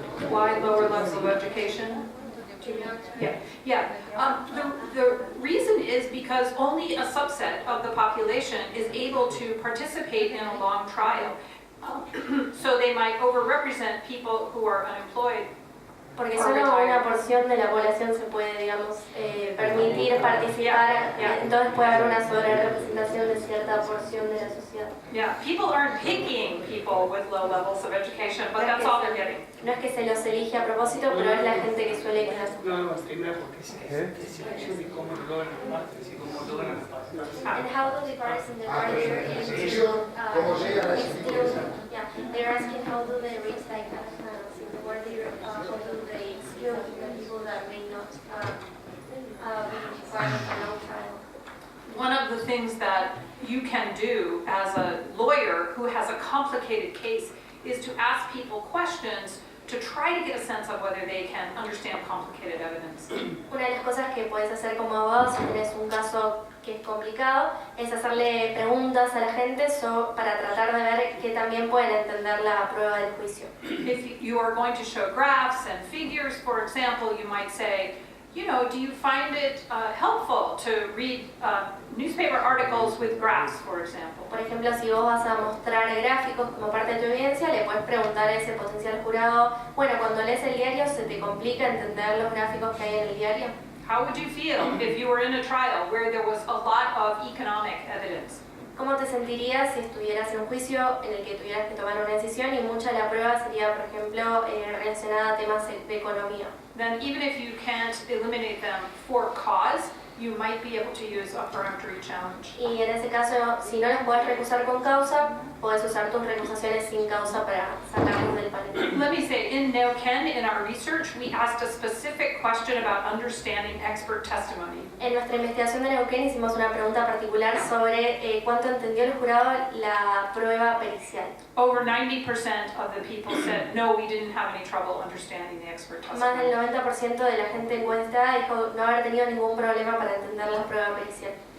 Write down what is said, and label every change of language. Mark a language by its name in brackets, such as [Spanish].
[English] Why lower levels of education? Yeah. The reason is because only a subset of the population is able to participate in a long trial. So they might overrepresent people who are unemployed. [Spanish] Porque solo una porción de la población se puede, digamos, permitir participar, entonces puede haber una sobrerepresentación de cierta porción de la sociedad. [English] Yeah, people aren't picking people with low levels of education, but that's all they're getting. [Spanish] No es que se los elige a propósito, pero es la gente que suele quedar. no, primero porque es selección y cómo logran las partes y cómo logran las partes. [English] And how do the parties in the Ah, party [Spanish] pero la selección, ¿cómo llegan a ese tipo de cosas? [English] Yeah, they're asking how do they reach like in the word how do they exclude the people that may not be required for no trial. One of the things that you can do as a lawyer who has a complicated case is to ask people questions to try to get a sense of whether they can understand complicated evidence. [Spanish] Una de las cosas que puedes hacer como abogado si tienes un caso que es complicado es hacerle preguntas a la gente para tratar de ver que también pueden entender la prueba del juicio. [English] If you are going to show graphs and figures, for example, you might say, you know, do you find it helpful to read newspaper articles with graphs, for example? [Spanish] Por ejemplo, si vos vas a mostrar gráficos como parte de tu evidencia, le puedes preguntar a ese potencial jurado, bueno, cuando lees el diario, ¿se te complica entender los gráficos que hay en el diario? [English] How would you feel if you were in a trial where there was a lot of economic evidence? [Spanish] ¿Cómo te sentirías si estuvieras en un juicio en el que tuvieras que tomar una decisión y mucha de la prueba sería, por ejemplo, relacionada a temas de economía? [English] Then even if you can't eliminate them for cause, you might be able to use a peremptory challenge. [Spanish] Y en ese caso, si no las puedes recusar con causa, puedes usar tus recusaciones sin causa para sacarlos del panel. [English] Let me say, in Neuquén, in our research, we asked a specific question about understanding expert testimony. [Spanish] En nuestra investigación de Neuquén hicimos una pregunta particular sobre cuánto entendió el jurado la prueba pericial. [English] Over 90% of the people said, no, we didn't have any trouble understanding the expert [Spanish] Más del [English] testimony. [Spanish] 90% de la gente encuestada dijo no haber tenido ningún problema para entender la prueba pericial.